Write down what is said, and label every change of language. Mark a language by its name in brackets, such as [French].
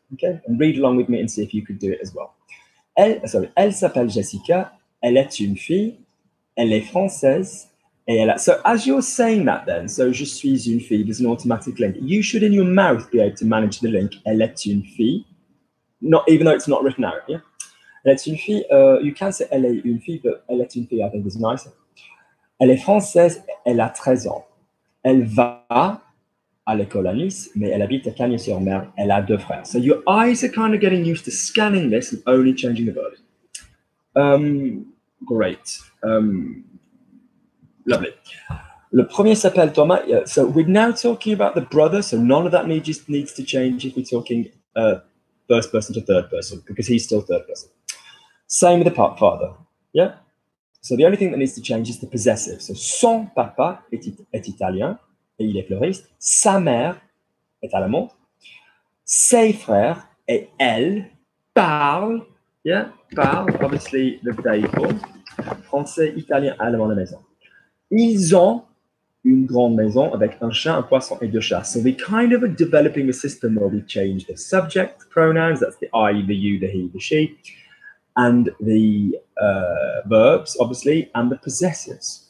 [English] Okay, and read along with me and see if you could do it as well. [French] Elle s'appelle Jessica. Elle est une fille. Elle est française. [English] So as you're saying that then, so [French] je suis une fille, [English] there's an automatic link. You should in your mouth be able to manage the link. [French] Elle est une fille. [English] Not, even though it's not written out, yeah? [French] Elle est une fille, [English] you can say [French] elle est une fille, but elle est une fille [English] I think is nicer. [French] Elle est française, elle a 13 ans. Elle va à l'école à Nice, mais elle habite à Cagnes-sur-Mer. Elle a 2 frères. [English] So your eyes are kind of getting used to scanning this and only changing the verbs. Great. Lovely. [French] Le premier s'appelle Thomas. [English] So we're now talking about the brother, so none of that needs to change if we're talking first person to third person, because he's still third person. Same with the father. Yeah? So the only thing that needs to change is the possessive. [French] So son papa est italien et il est fleuriste. Sa mère est allemande. Ses frères et elle parlent. [English] Yeah? Parlent, obviously the they form. [French] Français, italien, allemand à la maison. Ils ont une grande maison avec un chien, un poisson et 2 chats. [English] So we kind of are developing a system where we change the subject pronouns, that's the I, the you, the he, the she, and the verbs, obviously, and the possessives.